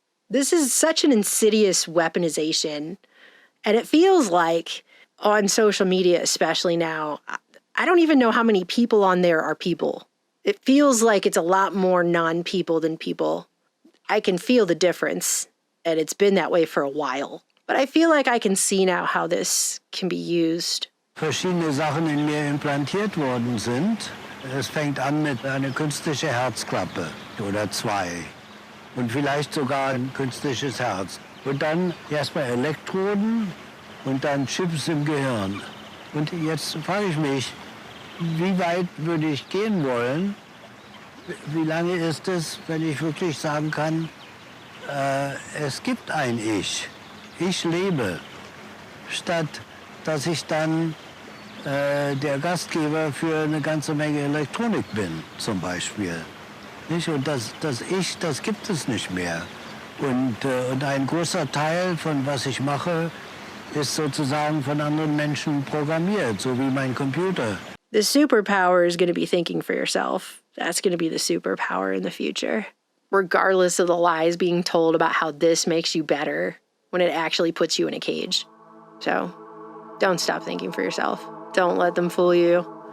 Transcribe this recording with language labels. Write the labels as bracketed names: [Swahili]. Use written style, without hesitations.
[English] This is such an insidious weaponization. And it feels like on social media, especially now, I don't even know how many people on there are people. It feels like it's a lot more non-people than people. I can feel the difference, and it's been that way for a while. But I feel like I can see now how this can be used. [German] Verschiedene Sachen in mir implantiert worden sind. Es fängt an mit einer künstliche Herzklappe oder zwei. Und vielleicht sogar ein künstliches Herz. Und dann erstmal Elektroden und dann Chips im Gehirn. Und jetzt frage ich mich, wie weit würde ich gehen wollen? Wie lange ist es, wenn ich wirklich sagen kann, es gibt ein Ich. Ich lebe. Statt dass ich dann der Gastgeber für eine ganze Menge Elektronik bin, zum Beispiel. Nicht? Und das Ich, das gibt es nicht mehr. Und ein großer Teil von was ich mache, ist sozusagen von anderen Menschen programmiert, so wie mein Computer. [English] The superpower is going to be thinking for yourself. That's going to be the superpower in the future. Regardless of the lies being told about how this makes you better when it actually puts you in a cage. So, don't stop thinking for yourself. Don't let them fool you.